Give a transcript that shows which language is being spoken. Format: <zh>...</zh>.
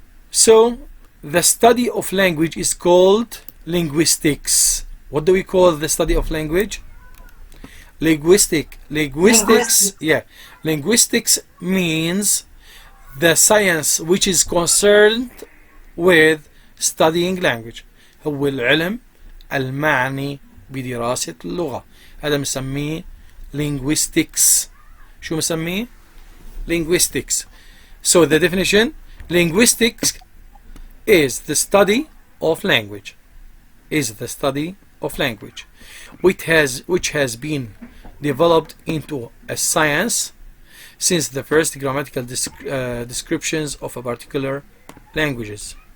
<en>So the study of language is called linguistics. What do we call the study of language? Linguistics. Yeah, linguistics means the science which is concerned with studying language.</en> <ar>هو العلم المعني بدراسة اللغة. هذا مسميه linguistics. شو مسميه؟ linguistics.</ar> <en>So the definition, linguistics is the study of language. Is the study of language, which has been developed into a science since the first grammatical descriptions of a particular languages.</en>